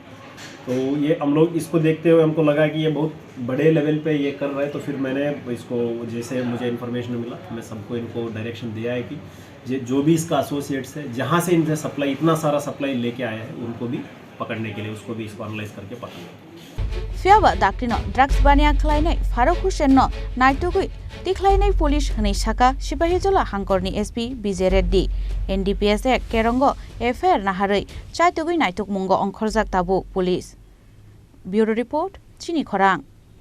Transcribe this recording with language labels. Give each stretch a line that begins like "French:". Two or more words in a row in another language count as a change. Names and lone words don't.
Hindi: तो ये हम लोग इसको देखते हुए हमको लगा कि ये बहुत बड़े लेवल पे ये कर रहा है, तो फिर मैंने इसको जैसे मुझे इन्फॉर्मेशन मिला मैं सबको इनको डायरेक्शन दिया है कि जो भी इसका एसोसिएट्स है जहाँ से इनसे सप्लाई इतना सारा सप्लाई लेके आया है उनको भी पकड़ने के लिए उसको भी इसको एनालाइज करके पकड़ेंगे।
Kok Borok: Fiaba daktino drugs bania khlainai Faruk Hussein no naitugui tikhlainai police hne saka Sipahijola Hangkorni SP BJ Reddy NDPS kerongo FIR naharei chaitugui naituk mungo ongkhorjak tabu police Bureau Report Chini Khorang